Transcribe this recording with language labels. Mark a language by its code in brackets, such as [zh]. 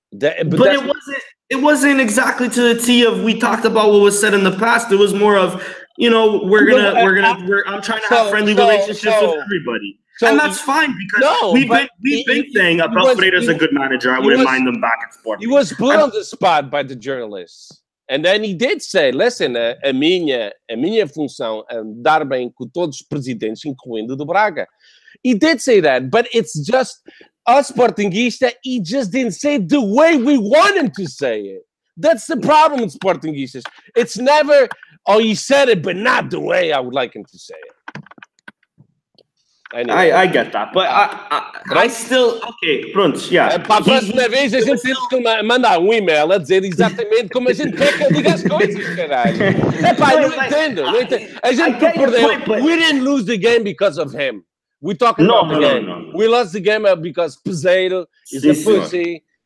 [en] But it wasn't exactly to the T of we talked about what was said in the past. It was more of, I'm trying to have friendly relationships with everybody. And that's fine because we've been saying Alfredo's a good manager. I wouldn't mind them back at Sporting. He was put on the spot by the journalists. And then he did say, listen, [pt] a minha função é dar bem com todos os presidentes, incluindo do Braga. [en] He did say that, but it's just us Sportingistas, he just didn't say it the way we want him to say it. That's the problem with Sportingistas. It's never, he said it, but not the way I would like him to say it. Anyway. I get that, but I still... Ok, pronto, yeah. [pt] Para a próxima vez a gente tem que mandar e-mail a dizer exatamente como a gente quer que eu diga as coisas, caralho. Não entendo. A gente perdeu. [en] We didn't lose the game because of him. We're talking about the game. No. We lost the game because Peseiro is a pussy.